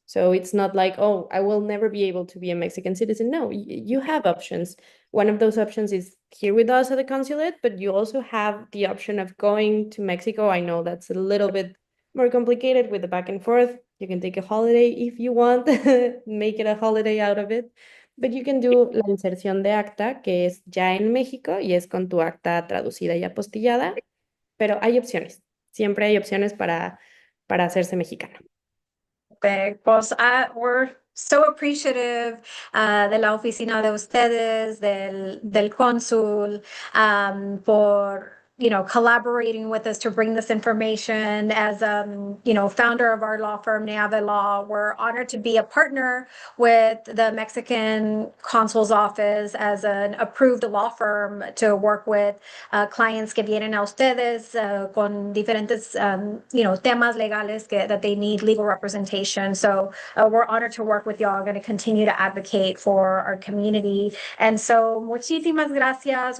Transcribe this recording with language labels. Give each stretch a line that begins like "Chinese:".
English: So it's not like, oh, I will never be able to be a Mexican citizen. No, you have options. One of those options is here with us at the consulate, but you also have the option of going to Mexico. I know that's a little bit more complicated with the back and forth. You can take a holiday if you want, make it a holiday out of it. But you can do
Spanish: la inserción de acta, que es ya en México y es con tu acta traducida y apostillada, pero hay opciones. Siempre hay opciones para hacerse mexicano.
English: Perfect.
Spanish: Pues
English: we're so appreciative
Spanish: de la oficina de ustedes, del cónsul, por
English: collaborating with us to bring this information. As founder of our law firm, Neave Law, we're honored to be a partner with the Mexican consul's office as an approved law firm to work with clients
Spanish: que vienen a ustedes con diferentes temas legales
English: that they need legal representation. So we're honored to work with y'all. Going to continue to advocate for our community. And so
Spanish: muchísimas gracias.